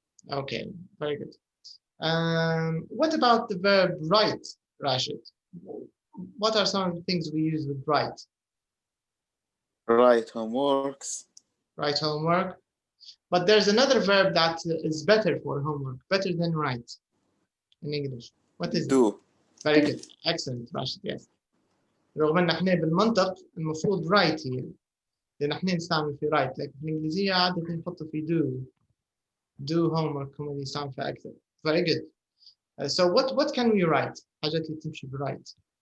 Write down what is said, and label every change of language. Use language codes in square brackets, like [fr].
[en] Okay, very good. What about the verb write, Rashid? What are some of the things we use with write? Write homeworks. Write homework. But there's another verb that is better for homework, better than write in English. What is it? Do. Very good. Excellent, Rashid. Yes. [ar] رغم ان احنا بالمنطق المفروض write هي لان احنا نستعمل في write، لكن في الانجليزيه عاده نحطه في [en] do homework [ar] هم اللي يستعمل فيها اكثر. [en] Very good. So what can we write؟ [ar] حاجات اللي تمشي ب [en] write.